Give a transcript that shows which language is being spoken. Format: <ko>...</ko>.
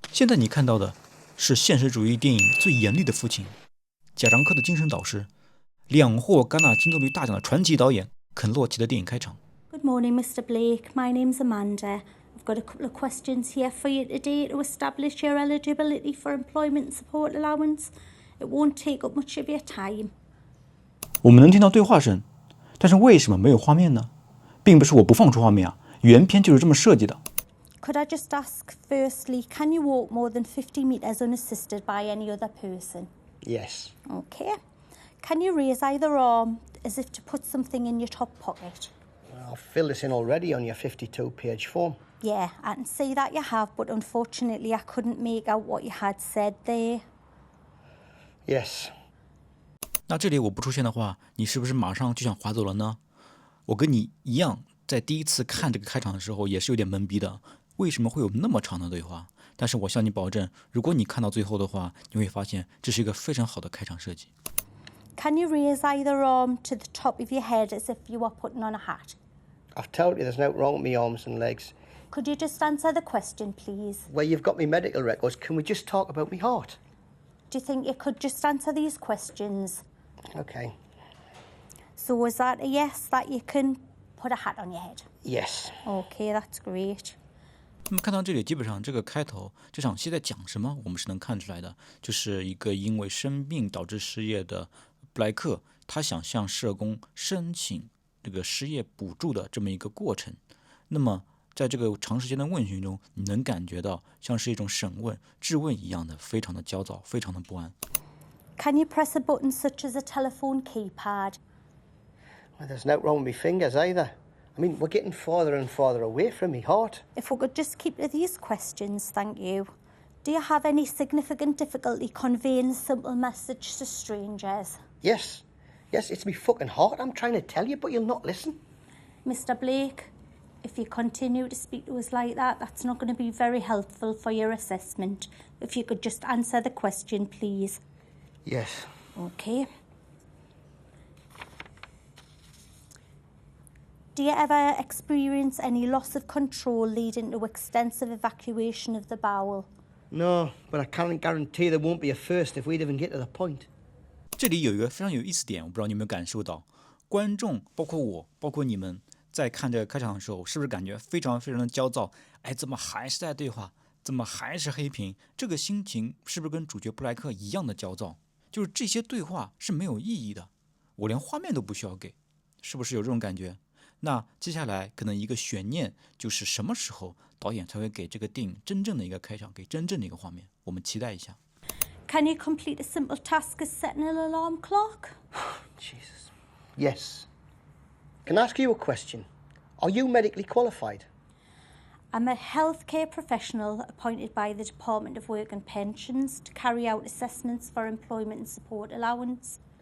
<zh>现在你看到的是现实主义电影最严厉的父亲，贾樟柯的精神导师，2获戛纳金棕榈大奖的传奇导演肯洛奇的电影开场。</zh> <en>Good morning, Mr. Blake. My name's Amanda. I've got a couple of questions here for you today to establish your eligibility for employment support allowance. It won't take up much of your time.</en> <zh>我们能听到对话声，但是为什么没有画面呢？并不是我不放出画面啊，原片就是这么设计的。</zh> <en>Could I just ask, firstly, can you walk more than 50 metres unassisted by any other person? Yes. Okay. Can you raise either arm as if to put something in your top pocket? I've filled this in already on your 52-page form. Yeah, I can see that you have, but unfortunately I couldn't make out what you had said there. Yes.</en> <zh>那这里我不出现的话，你是不是马上就想划走了呢？我跟你一样，在第一次看这个开场的时候也是有点懵逼的，为什么会有那么长的对话？但是我向你保证，如果你看到最后的话，你会发现这是一个非常好的开场设计。</zh> <en>Can you raise either arm to the top of your head as if you were putting on a hat? I've told you there's no wrong with me arms and legs. Could you just answer the question, please? Where you've got me medical records, can we just talk about me heart? Do you think you could just answer these questions? Okay. So is that a yes, that you can put a hat on your head? Yes. Okay, that's great.</en> <zh>那么看到这里，基本上这个开头这场戏在讲什么，我们是能看出来的，就是一个因为生病导致失业的布莱克，他想向社工申请这个失业补助的这么一个过程。那么在这个长时间的问询中，你能感觉到像是一种审问、质问一样的，非常的焦躁，非常的不安。</zh> <en>Can you press a button such as a telephone keypad? Well, there's no wrong with me fingers either. I mean, we're getting farther and farther away from me heart. If we could just keep to these questions, thank you. Do you have any significant difficulty conveying a simple message to strangers? Yes. Yes, it's me fucking heart I'm trying to tell you, but you'll not listen. Mr. Blake, if you continue to speak to us like that, that's not going to be very helpful for your assessment. If you could just answer the question, please. Yes. Okay. Do you ever experience any loss of control leading to extensive evacuation of the bowel? No, but I can't guarantee there won't be a first if we'd even get to the point.</en> <zh>这里有一个非常有意思点，我不知道你有没有感受到，观众包括我，包括你们在看这个开场的时候，是不是感觉非常非常的焦躁？哎，怎么还是在对话？怎么还是黑屏？这个心情是不是跟主角布莱克一样的焦躁？就是这些对话是没有意义的，我连画面都不需要给，是不是有这种感觉？那接下来可能一个悬念就是什么时候导演才会给这个电影真正的一个开场，给真正的一个画面？我们期待一下。</zh> <en>Can you complete a simple task as setting an alarm clock? Jesus. Yes. Can I ask you a question? Are you medically qualified? I'm a healthcare professional appointed by the Department of Work and Pensions to carry out assessments for employment and support allowance.</en>